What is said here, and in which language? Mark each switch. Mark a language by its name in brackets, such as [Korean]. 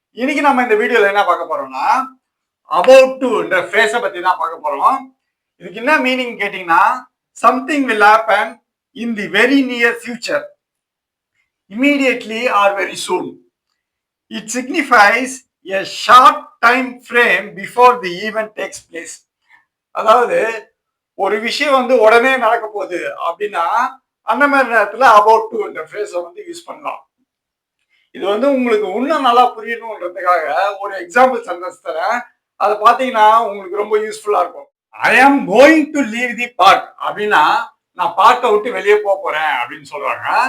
[Tamil] இன்னைக்கு நம்ம இந்த வீடியோல என்ன பார்க்க போறோம்னா அபவுட் டு என்ற ஃப்ரேஸை பத்தி தான் பார்க்க போறோம். இதுக்கு என்ன மீனிங் கேட்டீங்கன்னா, [English] Something will happen in the very near future, immediately or very soon. It signifies a short time frame before the event takes place. [Tamil] அதாவது ஒரு விஷயம் உடனே நடக்க போகுது அப்படின்னா அந்த மாதிரி நேரத்துல அபவுட் டு என்ற ஃப்ரேஸை யூஸ் பண்ணலாம். இது உங்களுக்கு இன்னும் நல்லா புரியணுன்றதுக்காக ஒரு எக்ஸாம்பிள் சென்டென்ஸ் தரேன். அதை பார்த்தீங்கன்னா உங்களுக்கு ரொம்ப யூஸ்ஃபுல்லா இருக்கும். [English] I am going to leave the park [Tamil] அப்படின்னா நான் பார்க்கை விட்டு வெளியே போறேன் அப்படின்னு சொல்றாங்க.